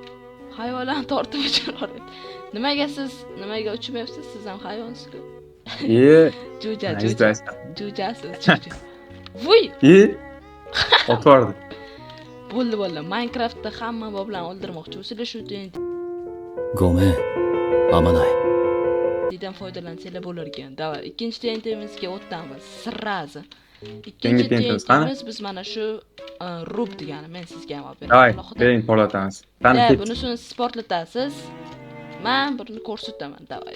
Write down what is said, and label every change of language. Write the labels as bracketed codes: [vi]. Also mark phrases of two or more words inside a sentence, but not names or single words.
[uz] Hayvonlarni tortib uchiryapti. Nimaga uchmayapsiz? Siz ham hayvonsiz-ku. Jo'ja. Voy! O'tvardi. Bo'ldi. Minecraftda hamma boblarni o'ldirmoqchi bo'lsanglar shu TNT [ja] ごめん、甘ない。 [uz] dan foydalansanglar bo'lar ekan. Davay, ikkinchi TNTimizga o'tamiz. Sirrazi. Yangi Ikkinchi TNTimiz TNTimiz biz mana shu rub degani, men sizga ham olib Davay, beraman. bering portlatamiz. Bunisini siz portlatasiz. Men buni ko'rsataman. Davay.